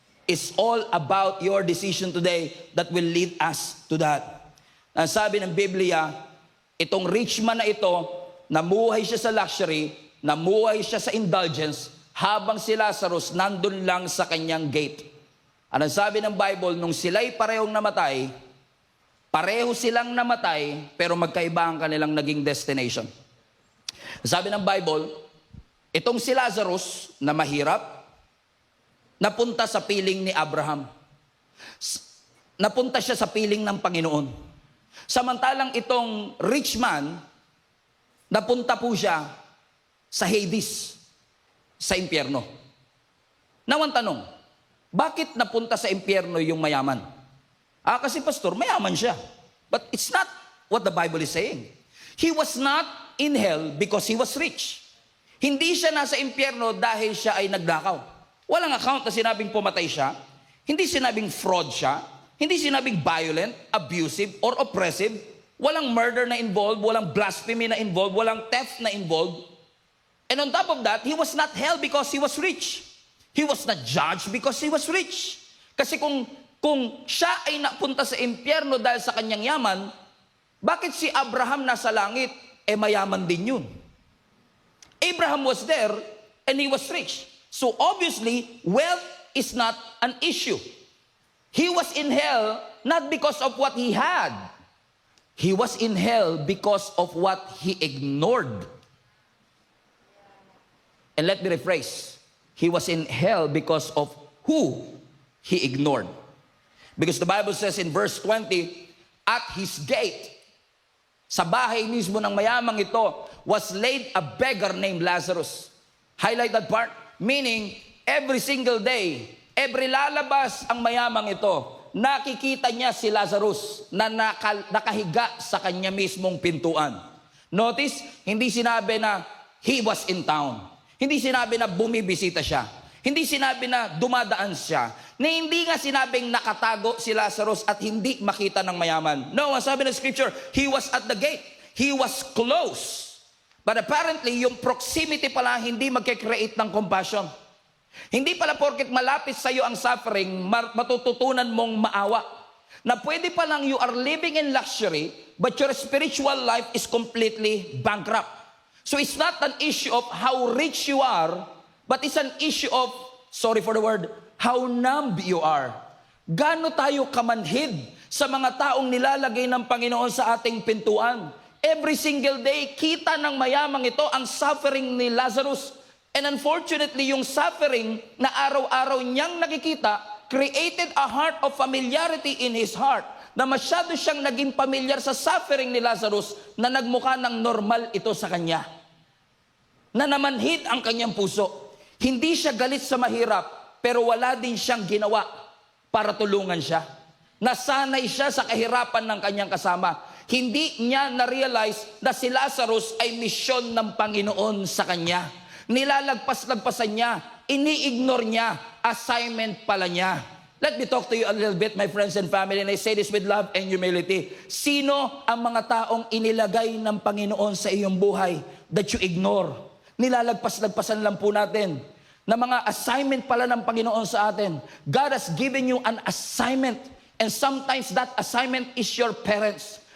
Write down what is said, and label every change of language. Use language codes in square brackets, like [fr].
[en] It's all about your decision today that will lead us to that. [tl] Ang sabi ng Biblia, itong rich man na ito, namuhay siya sa luxury, namuhay siya sa indulgence, habang si Lazarus nandun lang sa kanyang gate. Ang sabi ng Bible, nung sila'y parehong namatay, pareho silang namatay, pero magkaiba ang kanilang naging destination. Sabi ng Bible, itong si Lazarus na mahirap, napunta sa piling ni Abraham. Napunta siya sa piling ng Panginoon. Samantalang itong rich man, napunta po siya sa Hades, sa impyerno. Now ang tanong, bakit napunta sa impyerno yung mayaman? Kasi pastor, mayaman siya. [en] But it's not what the Bible is saying. He was not in hell because he was rich. [tl] Hindi siya nasa impyerno dahil siya ay nagnakaw. Walang account na sinabing pumatay siya. Hindi sinabing fraud siya. Hindi sinabing violent, abusive, or oppressive. Walang murder na involved. [en] Walang blasphemy na involved. Walang theft na involved. And on top of that, he was not held because he was rich. He was not judged because he was rich. [tl] Kasi kung siya ay napunta sa impyerno dahil sa kanyang yaman, bakit si Abraham nasa langit? Mayaman din yun. [en] Abraham was there and he was rich. So obviously, wealth is not an issue. He was in hell not because of what he had. He was in hell because of what he ignored. And let me rephrase. He was in hell because of who he ignored. Because the Bible says in verse 20, at his gate, sa bahay mismo ng mayamang ito, was laid a beggar named Lazarus. [tl] Highlight that part. Meaning, every single day, every lalabas ang mayamang ito, nakikita niya si Lazarus na nakahiga sa kanya mismong pintuan. Notice, hindi sinabi na he was in town. Hindi sinabi na bumibisita siya. Hindi sinabi na dumadaan siya. Na hindi nga sinabing nakatago si Lazarus at hindi makita ng mayaman. [en] No, ang sabi ng scripture, he was at the gate. He was close. But apparently, yung proximity pala hindi magkikreate ng compassion. [tl] Hindi pala porket malapit sa iyo ang suffering, matututunan mong maawa. [en] Na pwede palang you are living in luxury, but your spiritual life is completely bankrupt. So it's not an issue of how rich you are, but it's an issue of, sorry for the word, how numb you are. Gaano tayo kamanhid [tl] sa mga taong nilalagay ng Panginoon sa ating pintuan. Every single day, kita ng mayamang ito ang suffering ni Lazarus. And unfortunately, yung suffering na araw-araw niyang nakikita created a heart of familiarity in his heart, na masyado siyang naging pamilyar sa suffering ni Lazarus na nagmukha ng normal ito sa kanya. Na namanhid ang kanyang puso. Hindi siya galit sa mahirap, pero wala din siyang ginawa para tulungan siya. Nasanay siya sa kahirapan ng kanyang kasama. Hindi niya na-realize na si Lazarus ay misyon ng Panginoon sa kanya. Nilalagpas-lagpasan niya, ini-ignore niya, assignment pala niya. [en] Let me talk to you a little bit, my friends and family, and I say this with love and humility. [tl] Sino ang mga taong inilagay ng Panginoon sa iyong buhay that you ignore? Nilalagpas-lagpasan lang po natin na mga assignment pala ng Panginoon sa atin. [en] God has given you an assignment, and sometimes that assignment is your parents.